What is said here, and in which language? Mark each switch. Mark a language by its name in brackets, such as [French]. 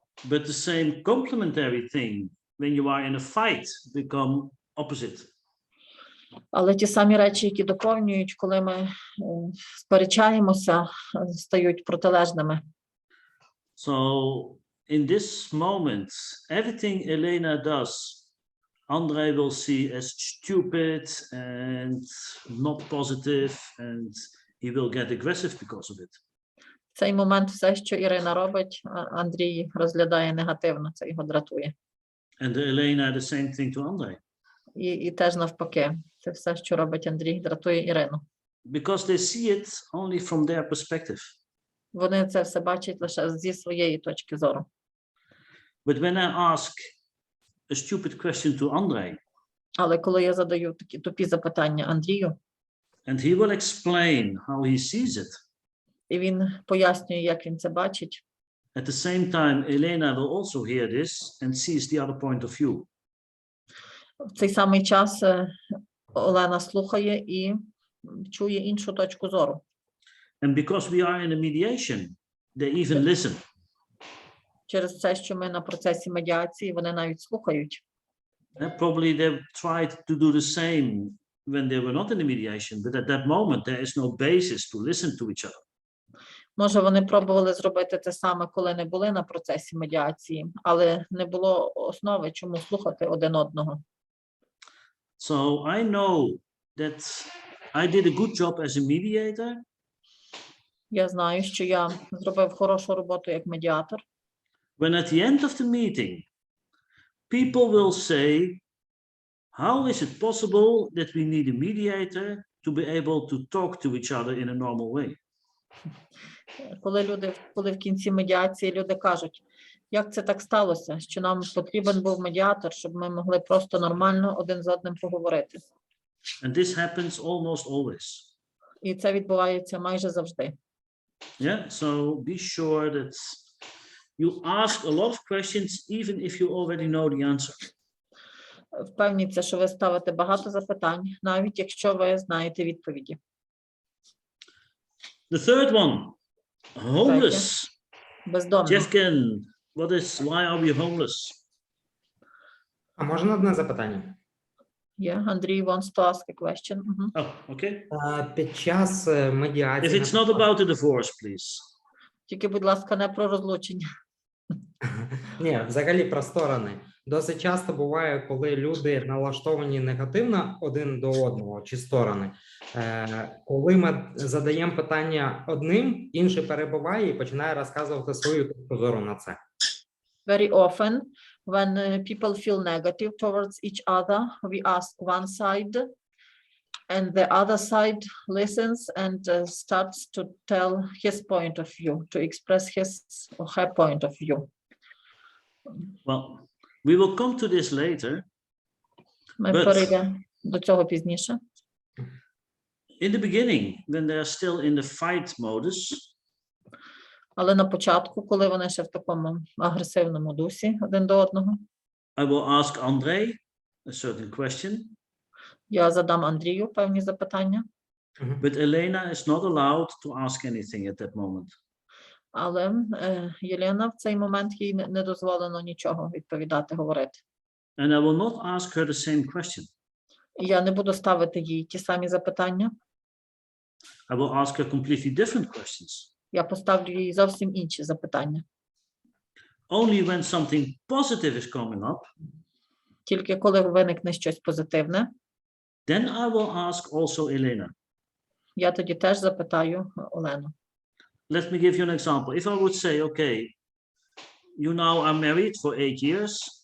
[English] But the same complementary thing, when you are in a fight, become opposite. [Ukrainian] Але ті самі речі, які доповнюють, коли ми сперечаємося, стають протилежними. [English] So in this moment, everything Elena does Andrei will see as stupid and not positive, and he will get aggressive because of it. [Ukrainian] В цей момент все, що Ірина робить, Андрій розглядає негативно, це його дратує. [English] And Elena, the same thing to Andrei. [Ukrainian] І теж навпаки, це все, що робить Андрій, дратує Ірину. [English] Because they see it only from their perspective. [Ukrainian] Вони це все бачать лише зі своєї точки зору. [English] But when I ask a stupid question to Andrei, [Ukrainian] Але коли я задаю такі тупі запитання Андрію, [English] and he will explain how he sees it, [Ukrainian] і він пояснює, як він це бачить, [English] at the same time, Elena will also hear this and sees the other point of view. [Ukrainian] в цей самий час Олена слухає і чує іншу точку зору. [English] And because we are in a mediation, they even listen. [Ukrainian] Через це, що ми на процесі медіації, вони навіть слухають. [English] Probably they tried to do the same when they were not in the mediation, but at that moment there is no basis to listen to each other. [Ukrainian] Може, вони пробували зробити те саме, коли не були на процесі медіації, але не було основи, чому слухати один одного. [English] So I know that I did a good job as a mediator. [Ukrainian] Я знаю, що я зробив хорошу роботу як медіатор. [English] When at the end of the meeting, people will say, how is it possible that we need a mediator to be able to talk to each other in a normal way? [Ukrainian] Коли в кінці медіації люди кажуть, як це так сталося, що нам потрібен був медіатор, щоб ми могли просто нормально один з одним поговорити. [English] And this happens almost always. [Ukrainian] І це відбувається майже завжди. [English] Yeah, so be sure that you ask a lot of questions, even if you already know the answer. [Ukrainian] Впевніться, що ви ставите багато запитань, навіть якщо ви знаєте відповіді. [English] The third one, homeless. [Ukrainian] Бездомні. [English] Jeffkin, why are we homeless? [Ukrainian] А можна одне запитання? [English] Yeah, Андрій wants to ask a question. Oh, okay. [Ukrainian] Під час [English] If [Ukrainian] медіації... [English] it's not about a divorce, please. [Ukrainian] Тільки, будь ласка, не про розлучення. Ні, взагалі про сторони. Досить часто буває, коли люди налаштовані негативно один до одного, чи сторони. Коли ми задаємо питання одним, інший перебуває і починає розказувати свою точку зору на це. [English] Very often, when people feel negative towards each other, we ask one side, and the other side listens and starts to tell his point of view, to express his or her point of view. Well, we will come to this later. [Ukrainian] Ми перейдемо до цього пізніше. [English] In the beginning, when they are still in the fight modus, [Ukrainian] Але на початку, коли вони ще в такому агресивному дусі один до одного, [English] I will ask Andrei a certain question. [Ukrainian] я задам Андрію певні запитання. [English] But Elena is not allowed to ask anything at that moment. [Ukrainian] Але Єлена в цей момент їй не дозволено нічого відповідати, говорити. [English] And I will not ask her the same question. [Ukrainian] Я не буду ставити їй ті самі запитання. [English] I will ask her completely different questions. [Ukrainian] Я поставлю їй зовсім інші запитання. [English] Only when something positive is coming up, [Ukrainian] Тільки коли виникне щось позитивне, [English] then I will ask also Elena. [Ukrainian] я тоді теж запитаю Олену. [English] Let me give you an example. If I would say, okay, you now are married for 8 years.